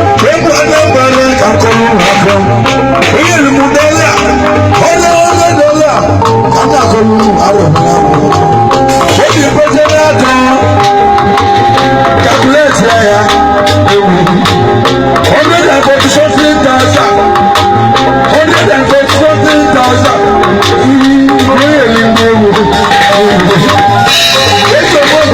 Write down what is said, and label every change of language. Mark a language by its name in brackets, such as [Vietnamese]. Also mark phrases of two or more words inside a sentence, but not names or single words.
[Igbo] Egwu Anambra ka akọrọ ụmụ afọ. Onye riri m dọla, ọla, ọla dọla, ka m na-akọrọ ụmụ arọ m n'afọ. Obi mpete na-atọ, calculate ya, ya, egwu. [English] Hundred and forty something thousand. Hundred and forty something thousand. Mm, really, mm, mm. It's a